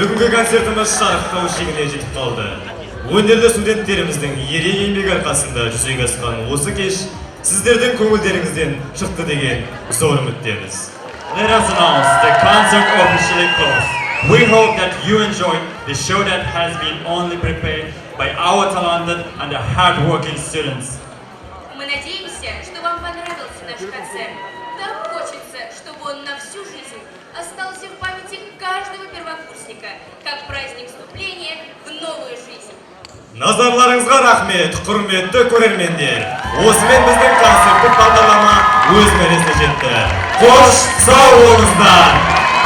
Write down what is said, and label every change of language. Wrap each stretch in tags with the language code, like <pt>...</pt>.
<kk>концертimiz шарықтау шегіне жетіп қалды. Өнерлі студенттеріміздің ерен еңбегі арқасында жүзеге асқан осы кеш сіздердің көңілдеріңізден шықты деген зор үміттеміз.</kk> <en>Let us announce the concert officially closed. We hope that you enjoyed the show that has been only prepared by our talented and hardworking students.</en> <ru>Мы надеемся, что вам понравился наш концерт. Так хочется, чтобы он на всю жизнь остался в памяти каждого первокурсника, как праздник вступления в новую жизнь.</ru> <kk>Назарларыңызға рахмет, құрметті көрермендер. Осымен біздің концерттік бағдарлама өз мәресіне жетті. Қош сау болыңыздар!</kk>